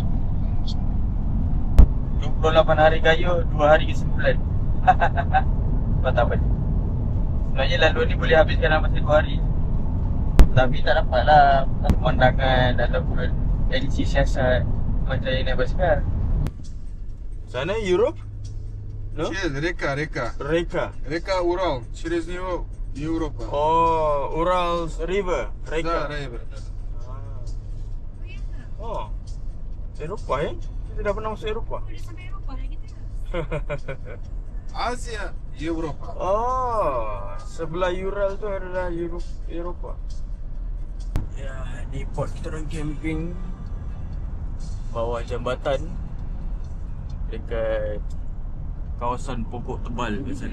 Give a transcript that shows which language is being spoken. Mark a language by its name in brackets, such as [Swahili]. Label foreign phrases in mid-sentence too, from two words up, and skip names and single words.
[Malay] 28 hari gaya, 2 hari kesimpulan. Mantap balik. Sebenarnya laluan ni boleh habiskan dalam masa 2 hari. Tapi tak dapat lah pemandangan ataupun edisi siasat macam yang naik basikal. Sana Europe? No? [Russian] Через река. Reka. Урал. Через него Европа. [English] Oh, Urals River. [Russian] Да, Reka. [English] Рейвер. [Malay] Oh, Eropah Kita dah pernah masuk Eropah. Dah sampai Eropah dah kita. [Russian] Азия, Европа. [Malay] Oh, sebelah Ural tu adalah Eropah. Ya, di port kita orang camping bawah jambatan dekat kawasan pokok tebal kat sana.